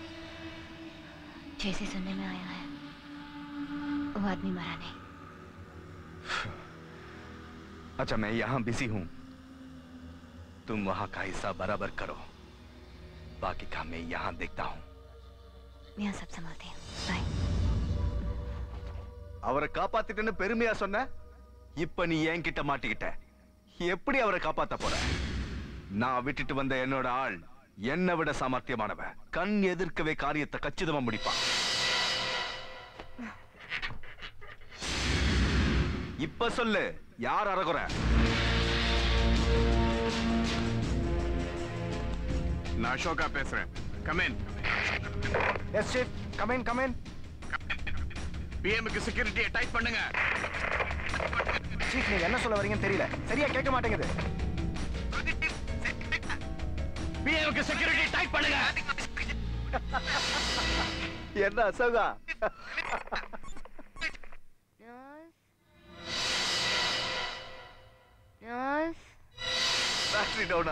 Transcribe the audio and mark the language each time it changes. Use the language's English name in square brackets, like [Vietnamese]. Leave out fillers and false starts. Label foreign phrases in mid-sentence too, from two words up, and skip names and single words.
[Hindi] जैसे सुनने में आया है वो आदमी मरा नहीं। अच्छा, मैं यहाँ बिजी हूँ, तुम वहाँ का हिस्सा बराबर करो, बाकी काम मैं यहाँ देखता हूँ. मैं यहाँ सब संभालती हूँ. बाय. [Tamil] அவரை காப்பாத்திட்டேன்னு பெருமையா சொன்ன, இப்ப நீ என்கிட்ட மாட்டிக்கிட்ட. எப்படி அவரை காப்பாத்த போற? நான் விட்டுட்டு வந்த என்னோட ஆள் என்னை விட சாமர்த்தியமானவன். கண் எதிர்க்கவே காரியத்தை கச்சிதமா முடிப்பான். இப்ப சொல்லு, யார் அரகுற? நான் அசோகா பேசுறேன். [English] come in. yes chief, come in, come in. [Tamil] பிஎம்க்கு [English] securityai tight [Tamil] பண்ணுங்க. சீஃப், நீங்க என்ன சொல்ல வரீங்கன்னு தெரியல, சரியா கேட்க மாட்டேங்குது. பிஎம்க்கு [English] security tight [Tamil] பண்ணுங்க. என்ன அசோகா? [English] battery downa?